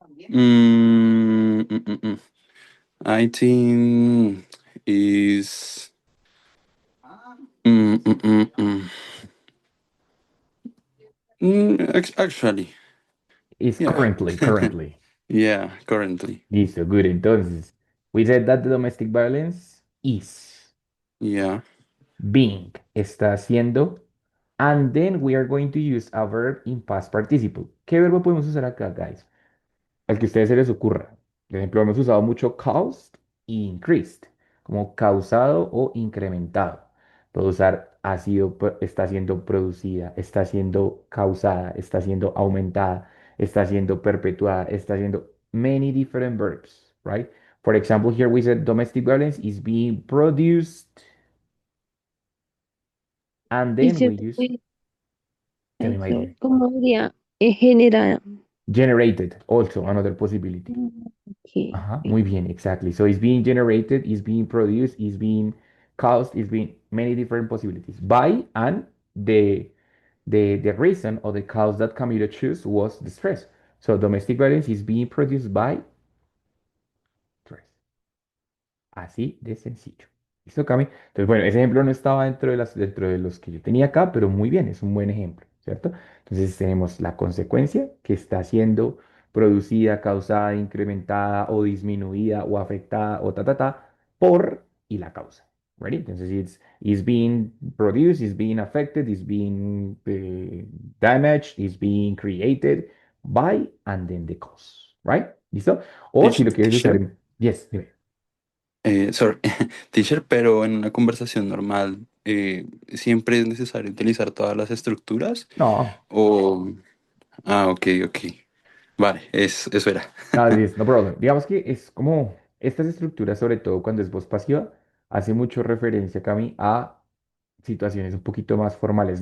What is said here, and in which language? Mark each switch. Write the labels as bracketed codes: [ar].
[en] mm, mm, mm, mm. I think is mm, mm, mm, mm. Actually, It's yeah. currently. Yeah, currently. [es] Listo, good. [en] Entonces, we said that the domestic violence is Yeah. being, [es] está haciendo, [en] and then we are going to use a verb in past participle. [es] ¿Qué verbo podemos usar acá, guys? Al que a ustedes se les ocurra. Por ejemplo, hemos usado mucho caused y increased, como causado o incrementado. Puedo usar ha sido, está siendo producida, está siendo causada, está siendo aumentada, está siendo perpetuada, está siendo [en] many different verbs, right? For example, here we said domestic violence is being produced, and then Teacher, we use, tell me, ay, my sorry, dear, [es] ¿cómo diría? Generada. [en] generated, also another possibility. Okay. [es] Muy bien, exactly. [en] So it's being generated, it's being produced, it's being caused, it's being many different possibilities by, and the reason or the cause that Camilo chose was the stress. So domestic violence is being produced by stress. [es] Así de sencillo. ¿Listo, Cami? Entonces, bueno, ese ejemplo no estaba dentro de los que yo tenía acá, pero muy bien, es un buen ejemplo, ¿cierto? Entonces tenemos la consecuencia que está siendo producida, causada, incrementada o disminuida o afectada o por y la causa. [en] Ready? Entonces, it's being produced, it's being affected, it's being damaged, it's being created by and then the cause. [es] Right? ¿Listo? O si lo quieres usar [en] Teacher, [es] en... Yes, dime. [en] sorry, teacher, [es] pero en una conversación normal, ¿siempre es necesario utilizar todas las estructuras? No, O, ok, ok. Vale, eso era. [en] no, no problem. [es] Digamos que es como estas estructuras, sobre todo cuando es voz pasiva, hace mucho referencia, Cami, a situaciones un poquito más formales.